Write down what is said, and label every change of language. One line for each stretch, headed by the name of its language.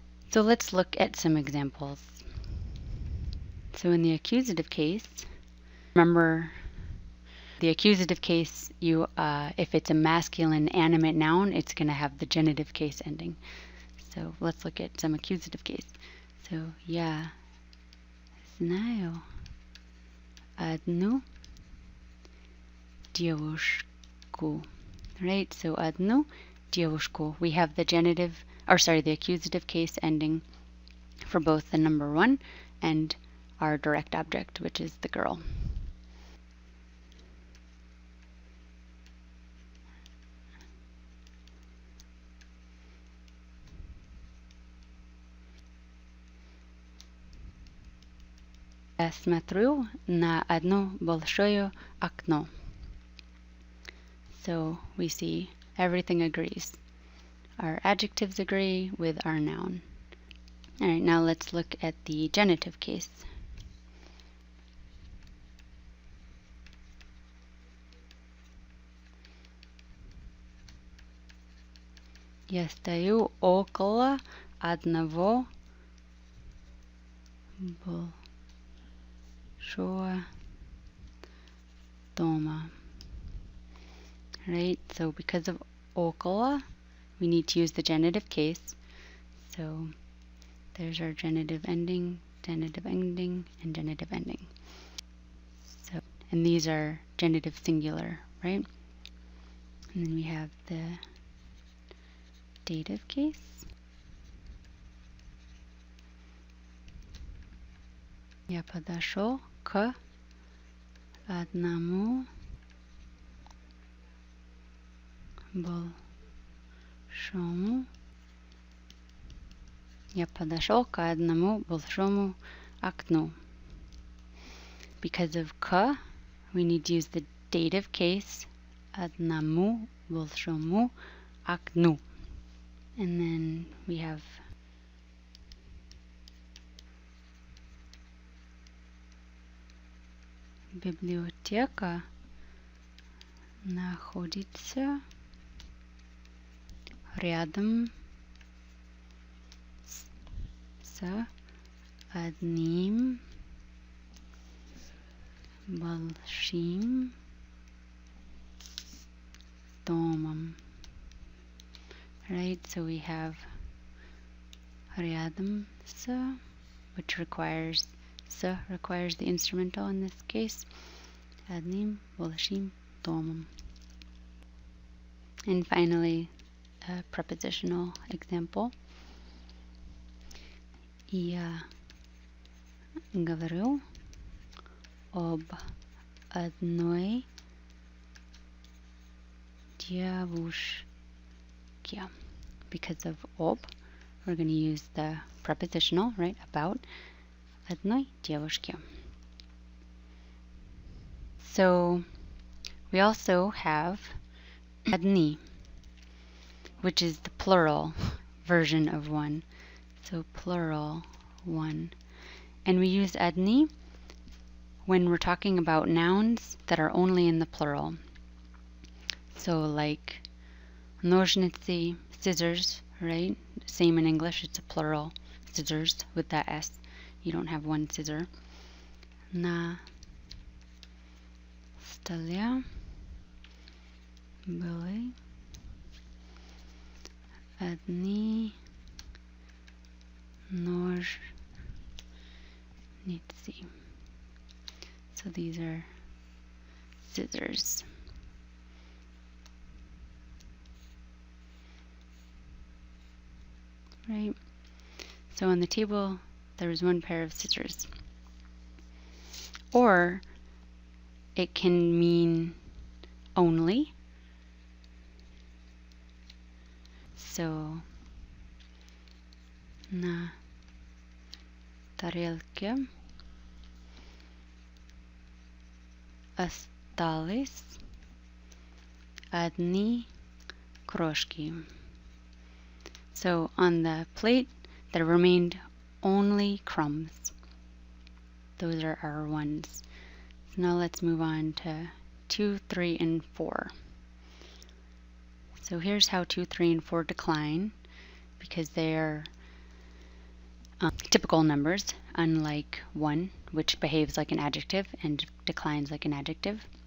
English: So let's look at some examples. So in the accusative case, remember the accusative case, if it's a masculine animate noun, it's going to have the genitive case ending. So let's look at some accusative case.
Russian: So я знаю одну девушку.
English: Right?
Russian: So одну девушку.
English: We have the the accusative case ending for both the number 1 and our direct object, which is the girl.
Russian: Я смотрю на одно большое окно.
English: So we see everything agrees. Our adjectives agree with our noun. All right, now let's look at the genitive case.
Russian: Я стою около одного большого дома.
English: Right, so because of около, we need to use the genitive case. So there's our genitive ending, and genitive ending. So, and these are genitive singular, right? And then we have the dative case.
Russian: Я подошел к одному большому. Я подошел к одному большому окну.
English: Because of к, we need to use the dative case.
Russian: Одному большому окну.
English: And then we have
Russian: библиотека находится рядом с одним большим домом.
English: Right, so we have рядом с, which requires the instrumental in this case.
Russian: Одним большим домом.
English: And finally, a prepositional example.
Russian: Я говорю об одной девушке.
English: Because of об, we're going to use the prepositional, right, about
Russian: одной девушке.
English: So we also have одни, which is the plural version of one. So plural one. And we use одни when we're talking about nouns that are only in the plural. So like ножницы, scissors, right? Same in English, it's a plural. Scissors with that S. You don't have one scissor.
Russian: На столе были одни ножницы.
English: So these are scissors. Right? So on the table, there was one pair of scissors. Or it can mean only.
Russian: So на тарелке остались одни крошки.
English: So on the plate, there remained only crumbs. Those are our ones. So now let's move on to 2, 3, and 4. So here's how 2, 3, and 4 decline, because they are typical numbers, unlike 1, which behaves like an adjective and declines like an adjective.